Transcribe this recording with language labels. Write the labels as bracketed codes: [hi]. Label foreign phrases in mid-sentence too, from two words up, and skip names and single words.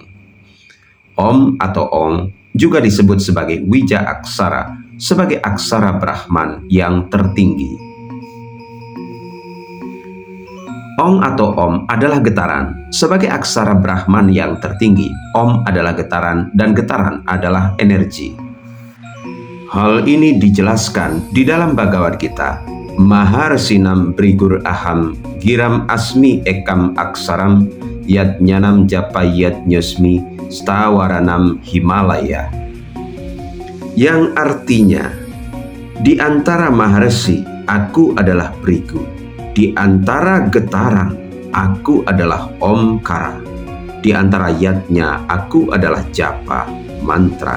[id] Om atau ong juga disebut sebagai wija aksara, sebagai aksara Brahman yang tertinggi. Ong atau om adalah getaran. Sebagai aksara Brahman yang tertinggi, om adalah getaran dan getaran adalah energi. Hal ini dijelaskan di dalam Bhagavad Gita. [sa] Maharsinam Brigur Aham Giram Asmi Ekam Aksaram Yadnyanam Japayat Nyosmi Stawaranam Himalaya, [id] yang artinya Di antara maharsi, aku adalah Brigu. Di antara getaran, aku adalah Omkara. Di antara yatnya, aku adalah japa, mantra.